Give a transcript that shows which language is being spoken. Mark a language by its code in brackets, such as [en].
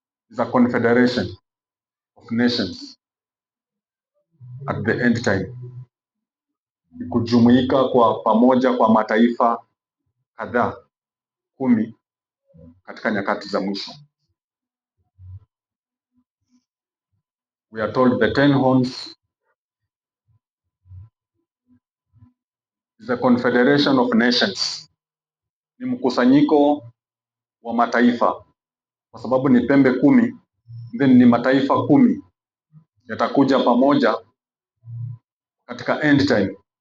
[en] Is a confederation of nations at the end time. [sw] Kujumuika kwa pamoja kwa mataifa kadhaa 10 katika nyakati za mwisho. [en] We are told the 10 horns is a confederation of nations. [sw] Ni mkusanyiko wa mataifa, kwa sababu ni pembe 10, then ni mataifa 10 yatakuja pamoja katika [en] end time.